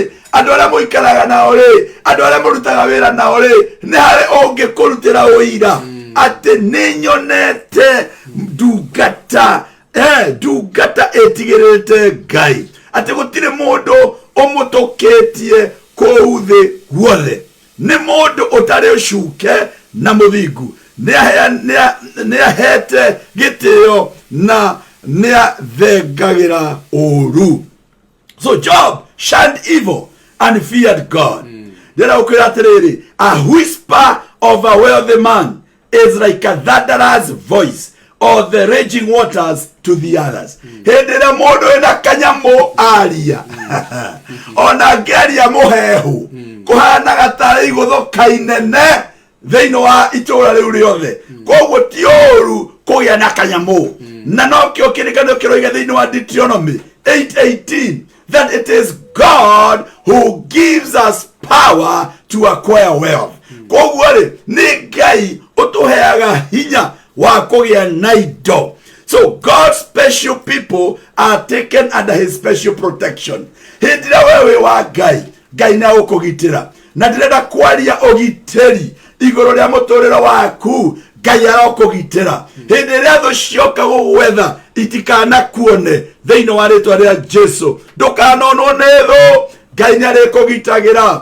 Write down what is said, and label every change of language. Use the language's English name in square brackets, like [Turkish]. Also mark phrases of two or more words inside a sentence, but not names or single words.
[Kikuyu] andũ arĩa mũikaraga nao rĩ, andũ arĩa mũrutaga wĩra nao rĩ, nĩ harĩ ũngĩkũrutĩra ũira atĩ nĩnyonete ndungata ĩtigĩrĩte Ngai, atĩ gũtirĩ mũndũ ũmũtũkĩtie kũu thĩ guothe, nĩ mũndũ ũtarĩ ũcuke na mũthingu, nĩahete gĩtĩo na nĩathengagĩra ũru. [English] So Job shunned evil and feared God. [Kikuyu] Ndĩrenda gũkwĩra atĩrĩrĩ, [English] a whisper of a wealthy man is like a thunderous voice or the raging waters to the others. [Kikuyu] Hĩndĩ ĩrĩa mũndũ ena kanyamũ aria, ona ngĩaria mũhehu, kũhanaga tarĩ igũthũka inene thĩinĩ wa itũũra rĩu rĩothe. Koguo ti ũũru kũgĩa na kanyamũ. Na nokĩo kĩrĩkanĩro kĩroiga thĩinĩ wa Deuteronomy 8:18 [English] that it is God who gives us power to acquire wealth. [Kikuyu] Koguo rĩ, nĩ Ngai ũtũheaga hinya wa kũgĩa na indo. [English] So God's special people are taken under his special protection. [Kikuyu] Hĩndĩ ĩrĩa wewe wa Ngai, Ngai nĩ agũkũgitĩra. Na ndĩrenda kwaria ũgitĩri igũrũ rĩa mũtũrĩre waku, Ngai arokũgitĩra. Hĩndĩ ĩrĩa thũ cioka gũgwetha itikanakuone thĩinĩ wa rĩtwa rĩa Jesu. Ndũkanonwo nĩ thũ, Ngai nĩ arĩkũgitagĩra.